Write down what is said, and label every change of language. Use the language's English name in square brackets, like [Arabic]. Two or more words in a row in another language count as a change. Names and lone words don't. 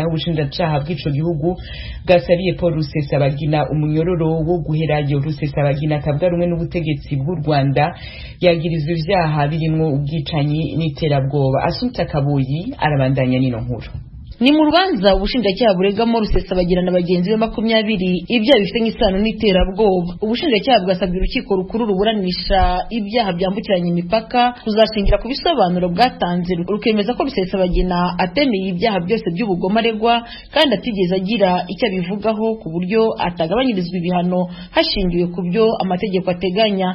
[Rundi] Ubushinjacyaha bw'ico gihugu bwasabiye Paul Rusesabagina umunyororo wo guherayo. Rusesabagina akabwa rumwe n'ubutegetsi bw'u Rwanda yagirizwa ivyaha birimwo ubwicanyi n'iterabwoba. Assumpta Kaboyi arabandanya n'ino nkuru. [Kinyarwanda] Ni mu rubanza ubushinjacyaha buregamo Rusesabagina na bagenzi be 20 ibyaha bifite nk'isano n'iterabwoba. Ubushinjacyaha bwasabye urukiko rukuru ruburanisha ibyaha byambukiranya imipaka kuzashingira ku bisobanuro bwatanze, rukemeza ko Rusesabagina atemeye ibyaha byose by'ubugome aregwa kandi atigeze agira icyo abivugaho ku buryo atagabanyirizwa ibihano hashingiwe ku byo amategeko ateganya.